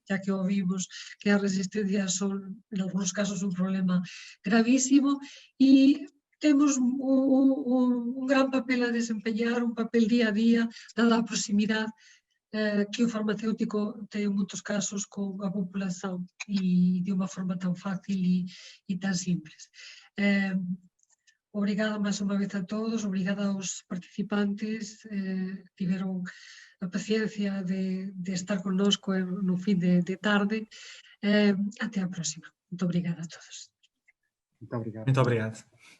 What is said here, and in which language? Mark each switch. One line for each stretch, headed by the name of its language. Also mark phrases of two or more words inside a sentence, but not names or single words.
Galician: Ya que ouvimos que as resistencias son,
Spanish: en algunos casos,
Galician: un problema gravísimo e temos un gran papel a desempeñar, un papel día a día, dada a proximidade que o farmacéutico ten en moitos casos con a populación e de unha forma tan fácil e tan simples. Obrigada máis unha vez a todos, obrigada aos participantes, tiveron a paciencia de estar connosco no fin de tarde.
Portuguese: Até a próxima. Muito obrigada a todos. Muito obrigado. Muito obrigado.